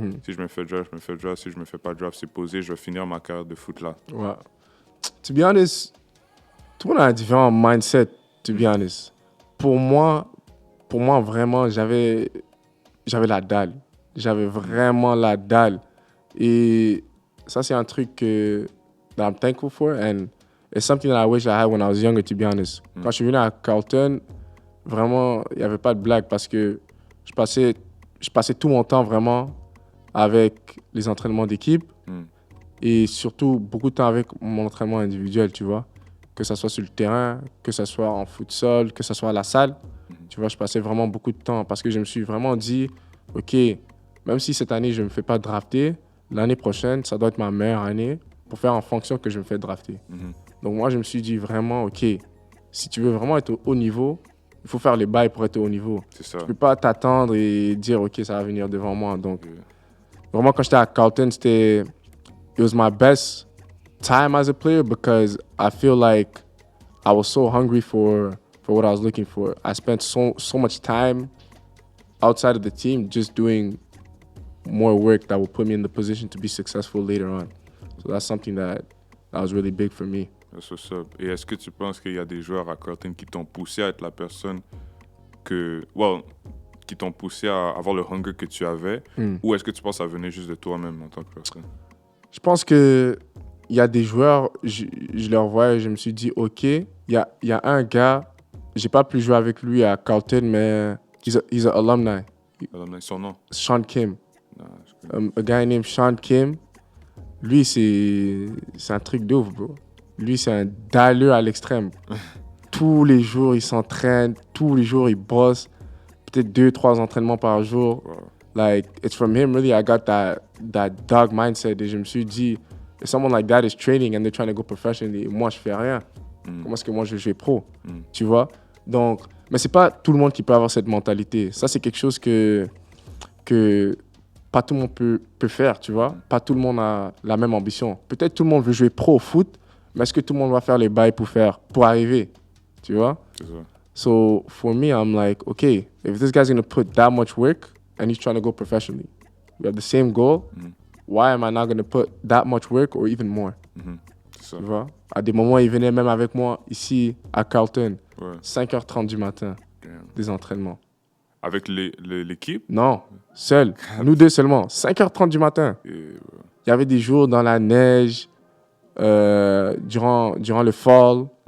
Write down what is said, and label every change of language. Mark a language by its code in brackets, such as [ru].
[fr] Si je me fais draft, je me fais draft. Si je me fais pas draft, c'est posé, je vais finir ma carrière de foot là. Ouais. [en] To be honest, [fr] tout le monde a un différent mindset, [en] to be honest. [fr] Pour moi, vraiment, j'avais la dalle. J'avais vraiment la dalle. Et ça, c'est un truc que [en] that I'm thankful for. And it's something that I wish I had when I was younger, to be honest. [fr] Quand je suis venu à Carlton, vraiment, il n'y avait pas de blague parce que je passais tout mon temps vraiment avec les entraînements d'équipe et surtout beaucoup de temps avec mon entraînement individuel, tu vois. Que ça soit sur le terrain, que ça soit en futsal, que ça soit à la salle. Tu vois, je passais vraiment beaucoup de temps parce que je me suis vraiment dit, OK, même si cette année, je ne me fais pas drafter, l'année prochaine, ça doit être ma meilleure année pour faire en fonction que je me fais drafter. Donc moi, je me suis dit vraiment, OK, si tu veux vraiment être au haut niveau, il faut faire les bails pour être au haut niveau. C'est ça. Tu ne peux pas t'attendre et dire, OK, ça va venir devant moi. Donc, Vraiment, quand j'étais à Carlton, [en] it was my best time as a player because I feel like I was so hungry for what I was looking for. I spent so much time outside of the team just doing more work that will put me in the position to be successful later on. So that's something that was really big for me. [fr] C'est ça. Et est-ce que tu penses qu'il y a des joueurs à Carlton qui t'ont poussé à être la personne qui t'ont poussé à avoir le hunger que tu avais, ou est-ce que tu penses que ça venait juste de toi-même en tant que personne? Je pense que il y a des joueurs, je leur vois et je me suis dit, OK, il y a un gars, j'ai pas pu jouer avec lui à Carlton, mais [en] he's an alumni. [fr] Son nom? Sean Kim. Non, [en] A guy named [fr] Sean Kim. Lui, c'est un truc de ouf, bro. Lui, c'est un dalleux à l'extrême. Tous les jours, il s'entraîne. Tous les jours, il bosse. Peut-être 2-3 entraînements par jour. [en] Wow. Like, it's from him, really, I got that dog mindset. [fr] Et je me suis dit, [en] if someone like that is training and they're trying to go professionally, [fr] moi, je fais rien. Comment est-ce que moi, je vais jouer pro? Tu vois? Donc, mais c'est pas tout le monde qui peut avoir cette mentalité. Ça, c'est quelque chose que pas tout le monde peut faire, tu vois. Pas tout le monde a la même ambition. Peut-être tout le monde veut jouer pro au foot, mais est-ce que tout le monde va faire les bails pour arriver, tu vois? C'est ça. [en] So for me, I'm like, okay, if this guy's gonna put that much work and he's trying to go professionally, we have the same goal. Why am I not gonna put that much work or even more? [fr] C'est ça. Tu vois? À des moments, il venait même avec moi ici à Carlton, Ouais. 5h30 du matin, [en] Damn. [fr] des entraînements. Avec l'équipe? Non, seul. Nous deux seulement. 5h30 du matin. Et, Il y avait des jours dans la neige, durant le fall.